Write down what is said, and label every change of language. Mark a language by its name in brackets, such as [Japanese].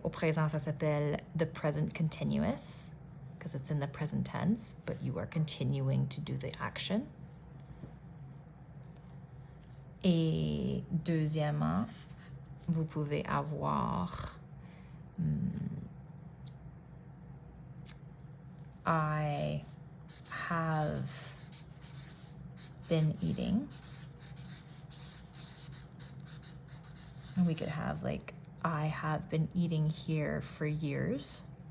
[French] Au présent, ça s'appelle [English] the present continuous because it's in the present tense, but you are continuing to do the action. [French] Et deuxièmement, vous pouvez avoir [English] I have been eating. And we could have like, I have been eating here for years.